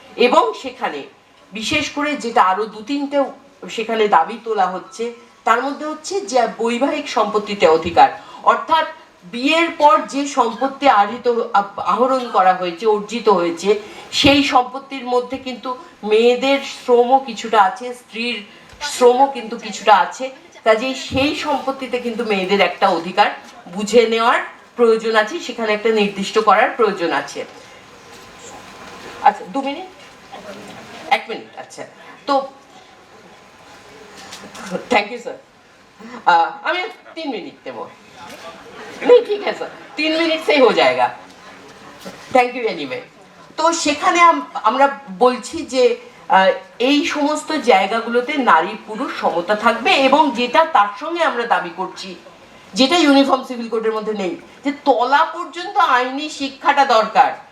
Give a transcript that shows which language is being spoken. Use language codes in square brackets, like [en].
[bn] এবং সেখানে বিশেষ করে যেটা আরো দু তিনটে সেখানে দাবি তোলা হচ্ছে, তার মধ্যে হচ্ছে যে বৈবাহিক সম্পত্তিতে অধিকার, অর্থাৎ বিয়ের পর যে সম্পত্তি আহরণ করা হয়েছে, অর্জিত হয়েছে, সেই সম্পত্তির মধ্যে কিন্তু মেয়েদের শ্রমও কিছুটা আছে, স্ত্রীর শ্রমও কিন্তু কিছুটা আছে। কাজেই সেই সম্পত্তিতে কিন্তু মেয়েদের একটা অধিকার বুঝে নেওয়ার প্রয়োজন আছে, সেখানে একটা নির্দিষ্ট করার প্রয়োজন আছে। আচ্ছা 2 মিনিট, 1 মিনিট। [en] আচ্ছা, তো thank you sir. [bn] আমি 3 মিনিট দেব। [hi] नहीं ठीक है सर, 3 मिनट से ही हो जाएगा। [en] Thank you anyway. [bn] তো সেখানে আমরা বলছি যে এই সমস্ত জায়গাগুলোতে নারী পুরুষ সমতা থাকবে, এবং যেটা তার সঙ্গে আমরা দাবি করছি, যেটা ইউনিফর্ম সিভিল কোডের মধ্যে নেই, যে তলা পর্যন্ত আইনি শিক্ষাটা দরকার।